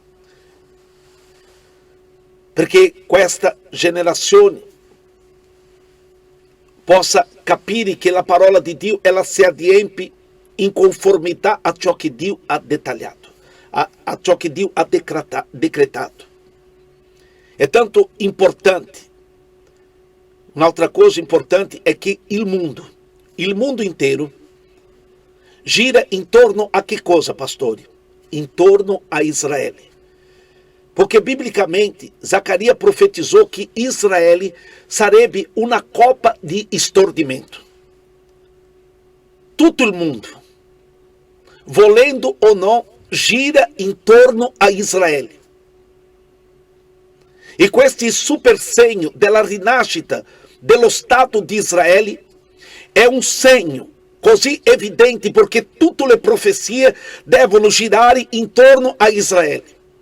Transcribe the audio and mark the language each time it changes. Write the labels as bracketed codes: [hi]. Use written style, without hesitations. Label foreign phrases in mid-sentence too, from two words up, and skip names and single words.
[it] Perché questa generazione possa capire che la parola di Dio ela si adempie in conformità a ciò che Dio ha dettagliato, a ciò che Dio ha decretato. È tanto importante. Un'altra cosa importante è che il mondo intero gira intorno a che cosa, pastori? Intorno a Israele. [pt] Porque biblicamente Zacarias profetizou que [it] Israel sarebbe una copa di stordimento. Tutto il mondo, volendo [pt] ou não, [it] gira intorno a Israele. E questo super segno della rinascita dello Stato di Israele è un segno così evidente perché tutte le profezie devono girare intorno a Israele.